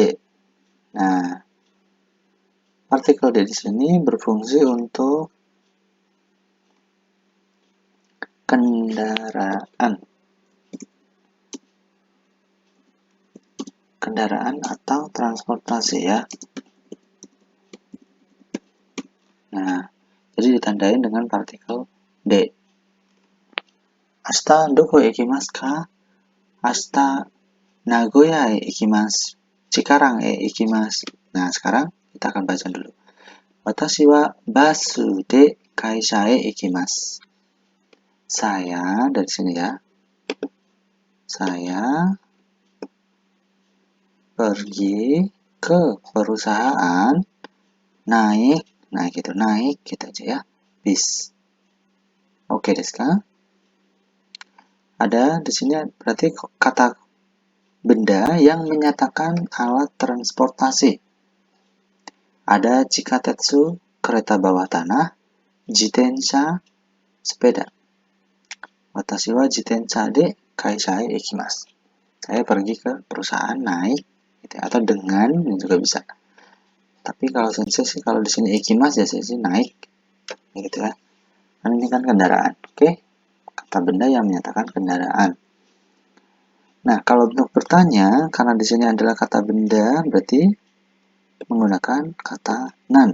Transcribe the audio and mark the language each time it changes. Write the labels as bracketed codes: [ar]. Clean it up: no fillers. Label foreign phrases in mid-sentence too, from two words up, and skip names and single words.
[id] Nah, partikel D di sini berfungsi untuk kendaraan atau transportasi ya. Nah, jadi ditandain dengan partikel D. [ja] 明日どこ行きますか? 明日名古屋へ行きます. Cikarang e ikimasu. [id] Nah, sekarang kita akan baca dulu. [ja] 私はバスで会社へ行きます. [id] Saya dari sini ya. Saya pergi ke perusahaan naik gitu aja ya, bis. [ja] Oke, ですか? [id] Ada di sini berarti kata benda yang menyatakan alat transportasi. Ada jikatetsu, kereta bawah tanah, jitensha, sepeda. [ja] 私は自転車で会社へ行きます. [id] Saya pergi ke perusahaan naik gitu, atau dengan juga bisa. Tapi kalau sensei sih kalau di sini ikimas ya sensei naik gitu ya. Kan ini kan kendaraan. Oke. Kata benda yang menyatakan kendaraan. Nah, kalau untuk bertanya, karena di sini adalah kata benda, berarti menggunakan kata nan.